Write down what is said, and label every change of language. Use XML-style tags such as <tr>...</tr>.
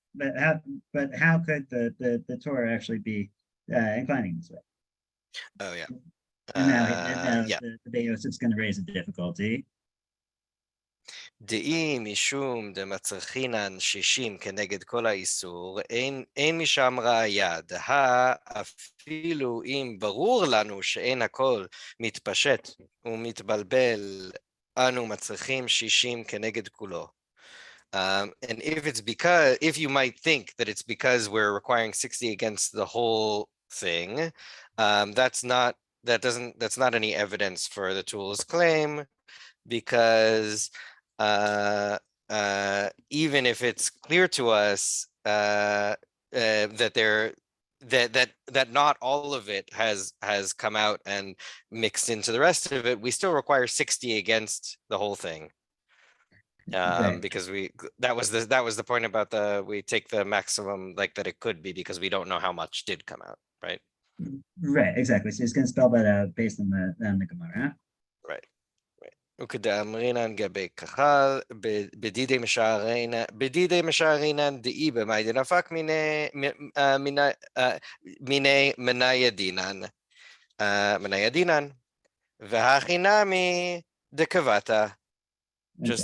<en>But how could the Torah actually be inclining this way? Oh yeah. And now the Beit Yosef's going to raise a difficulty.</en> <he>דאי משום דמצריכינן 60 כנגד כל האיסור, אין משם ראיה, דהה אפילו אם ברור לנו שאין הכל מתפשט ומתבלבל, אנו מצריכים 60 כנגד כולו.</he> <en>And if you might think that it's because we're requiring 60 against the whole thing, that's not any evidence for the Tool's claim, because even if it's clear to us that not all of it has come out and mixed into the rest of it, we still require 60 against the whole thing. Right. because that was the point about we take the maximum like that it could be because we don't know how much did come out, right? Right, exactly. So he's going to spell that out based on the Gemara. Right.</en> <he>וכדאמרינן גבי כחל, בדידי משערינן דאי במאי דנפק מיני מניה דינן, והחינמי דקבתה, just</he>